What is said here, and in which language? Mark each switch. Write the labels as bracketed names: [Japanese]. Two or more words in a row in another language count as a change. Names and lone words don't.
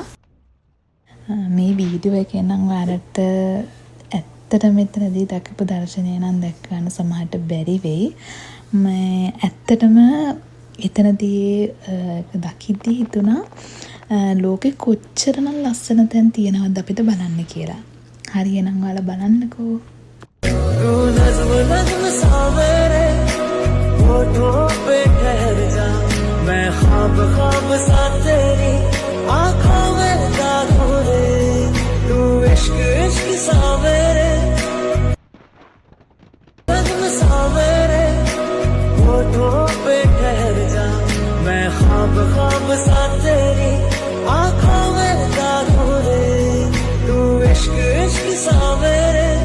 [Sinhala] මේ වීඩියෝ එකෙන් නම් ඔයාලට ඇත්තට මෙතනදී දක්වපු දර්ශනය නම් දැක් ගන්න සමහරට බැරි වෙයි. මේ ඇත්තටම එතනදී දකිද්දී හිතුණා ලෝකෙ කොච්චරනම් ලස්සන තැන් තියෙනවද අපිට බලන්න කියලා. හරියනම් ඔයාලා බලන්නකෝ. [Hindi] मैं ख्वाब ख्वाब सा तेरी आँखों में दागूं रे, तू इश्क इश्क सा मेरे नज़्म सा मेरे होठों पे ठहर जा, मैं ख्वाब ख्वाब सा तेरी आँखों में दागूं रे, तू इश्क इश्क सा मेरे